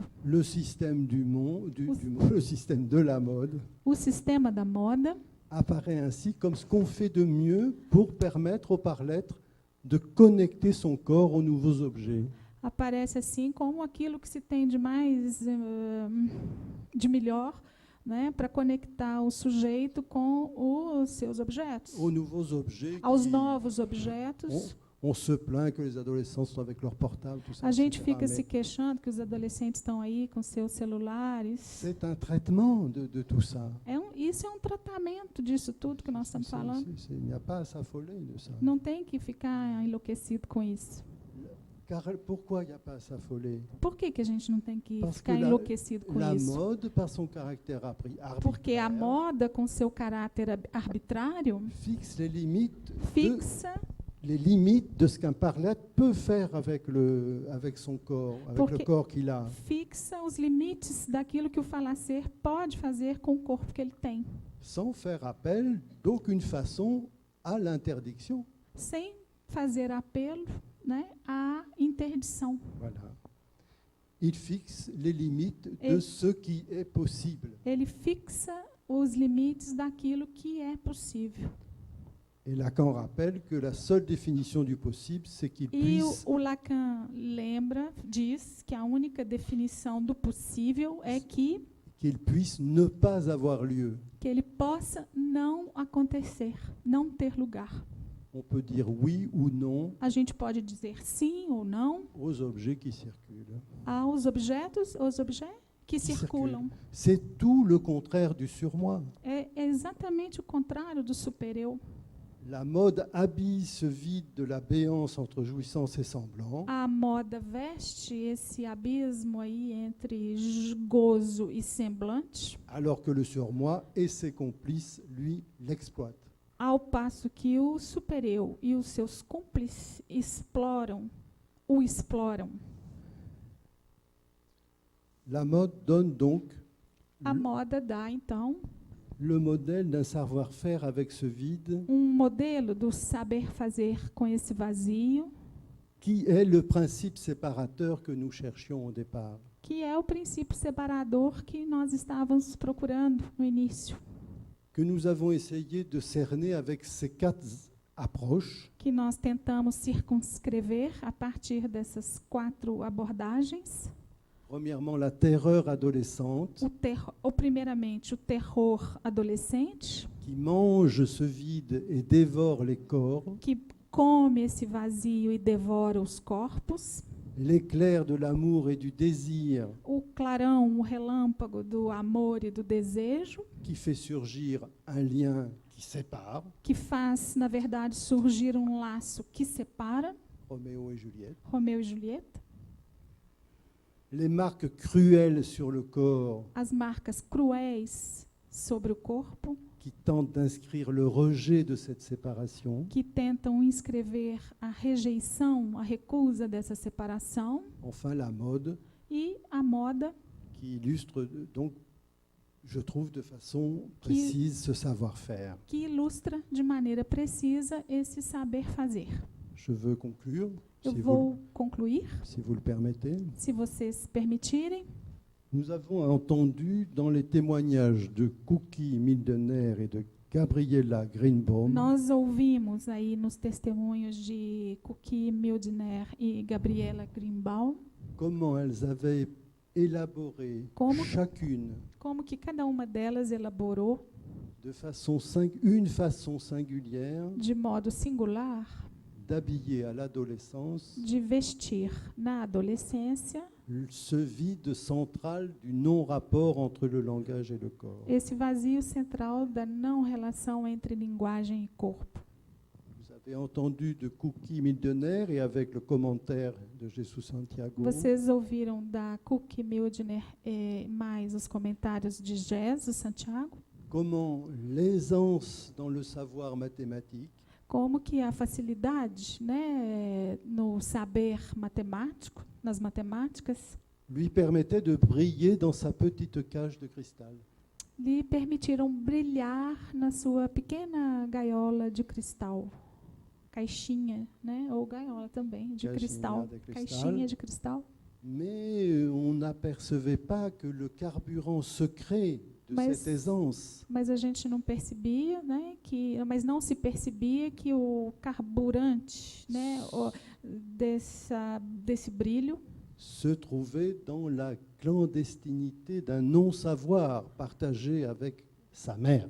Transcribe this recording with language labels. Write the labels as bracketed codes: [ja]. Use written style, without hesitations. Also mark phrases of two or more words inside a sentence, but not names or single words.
[fr] Le système le système de la mode [pt] O sistema da moda [fr] apparaît ainsi comme ce qu'on fait de mieux pour permettre au par-l'être de connecter son corps aux nouveaux objets. [pt] aparece assim como aquilo que se tem de mais, de melhor, né, para conectar o sujeito com os seus objetos, [fr] Aux nouveaux objets. [pt] aos [fr] qui- [pt] novos objetos. [fr] on se plaint que les adolescents sont avec leur portable, tout ça. [pt] A gente [fr] etc., [pt] fica mais se queixando que os adolescentes estão aí com seus celulares. [fr] c'est un traitement de tout ça. [pt] Isso é um tratamento disso tudo que nós estamos falando. [fr] Il n'y a pas à s'affoler de ça. [pt] Não tem que ficar enlouquecido com isso. [fr] Car pourquoi il n'y a pas à s'affoler? [pt] Por que a gente não tem que [fr] Parce [pt] ficar [fr] que [pt] enlouquecido com [fr] La [pt] isso? [fr] mode, par son caractère arbitraire, [pt] Porque a moda, com seu caráter arbitrário, [fr] fixe les limites, [pt] fixa [fr] de ce qu'un par-l'être peut faire avec son corps, avec [pt] Porque- [fr] le corps qu'il a. [pt] fixa os limites daquilo que o falacer pode fazer com o corpo que ele tem, [fr] Sans faire appel d'aucune façon à l'interdiction. [pt] sem fazer apelo, né, à interdição. [fr] Voilà. Il fixe les limites Et- de ce qui est possible. [pt] Ele fixa os limites daquilo que é possível. [fr] Et Lacan rappelle que la seule définition du possible, c'est qu'il [pt] E [fr] puisse [pt] o Lacan diz que a única definição do possível é [fr] qu'il puisse ne pas avoir lieu. [pt] que ele possa não acontecer, não ter lugar. [fr] On peut dire oui ou non [pt] A gente pode dizer sim ou não [fr] aux objets qui circulent. [pt] aos objetos, que circulam. [fr] C'est tout le contraire du surmoi. [pt] É exatamente o contrário do super-eu. [fr] La mode habille ce vide de la béance entre jouissance et semblant, [pt] A moda veste esse abismo aí entre gozo e semblante, [fr] alors que le surmoi et ses complices, lui, l'exploitent. [pt] ao passo que o super-eu e os seus cúmplices o exploram. [fr] La mode donne donc [pt] A moda dá, então, [fr] le modèle d'un savoir-faire avec ce vide, [pt] modelo do saber fazer com esse vazio, [fr] qui est le principe séparateur que nous cherchions au départ. [pt] que é o princípio separador que nós estávamos procurando no início, [fr] Que nous avons essayé de cerner avec ces 4 approches. [pt] que nós tentamos circunscrever a partir dessas 4 abordagens. [fr] Premièrement, la terreur adolescente [pt] Primeiramente, o terror adolescente, [fr] qui mange ce vide et dévore les corps, [pt] que come esse vazio e devora os corpos. [fr] l'éclair de l'amour et du désir [pt] O clarão, o relâmpago do amor e do desejo, [fr] qui fait surgir un lien qui sépare, [pt] que faz, na verdade, surgir um laço que separa [fr] Roméo et Juliette. [pt] Romeu e Julieta. [fr] Les marques cruelles sur le corps [pt] As marcas cruéis sobre o corpo, [fr] qui tentent d'inscrire le rejet de cette séparation. [pt] que tentam inscrever a rejeição, a recusa dessa separação, [fr] Enfin, la mode [pt] e a moda, [fr] qui illustre donc, je trouve, de façon précise ce savoir-faire. [pt] que ilustra de maneira precisa esse saber fazer. [fr] Je veux conclure, [pt] Eu [fr] si [pt] vou concluir, [fr] si vous le permettez. [pt] se vocês permitirem. [fr] Nous avons entendu dans les témoignages de Cookie Mildener et de Gabriela Greenbaum [pt] Nós ouvimos aí nos testemunhos de Cookie Mildner e Gabriela Greenbaum [fr] comment elles avaient élaboré [pt] Como- [fr] chacune [pt] como que cada uma delas elaborou [fr] de une façon singulière [pt] de modo singular [fr] d'habiller à l'adolescence [pt] de vestir na adolescência [fr] ce vide central du non-rapport entre le langage et le corps. [pt] esse vazio central da não relação entre linguagem e corpo. [fr] Vous avez entendu de Cookie Mildener et avec le commentaire de Jesus Santiago [pt] Vocês ouviram da Cookie Mildner mais os comentários de Jesus Santiago, [fr] comment l'aisance dans le savoir mathématique [pt] como que a facilidade, né, no saber matemático, nas matemáticas, [fr] lui permettait de briller dans sa petite cage de cristal. [pt] lhe permitiram brilhar na sua pequena gaiola de cristal. Caixinha, né, ou gaiola também, de Caixinha cristal. de cristal. Caixinha de cristal. [fr] Mais on n'apercevait pas que le carburant secret de [pt] Mas- [fr] cette aisance [pt] Mas a gente não percebia, né, mas não se percebia que o carburante, né, desse brilho [fr] se trouvait dans la clandestinité d'un non-savoir partagé avec sa mère.